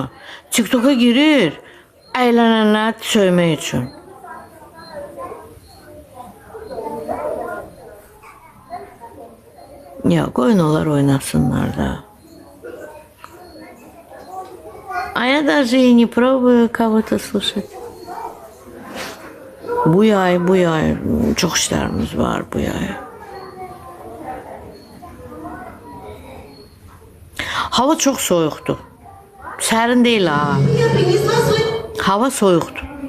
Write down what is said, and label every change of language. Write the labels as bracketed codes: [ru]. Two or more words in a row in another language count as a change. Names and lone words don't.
[az] TikTok'a girir, əylənənlər söymək üçün. Ya, qoyun onlar oynasınlar da. [ru] А я даже и не пробую кого-то слушать. [az] Bu yay çox işlərimiz var bu yay. Hava çox soyuqdur. Sərin deyil ha. Hava soyuqdur.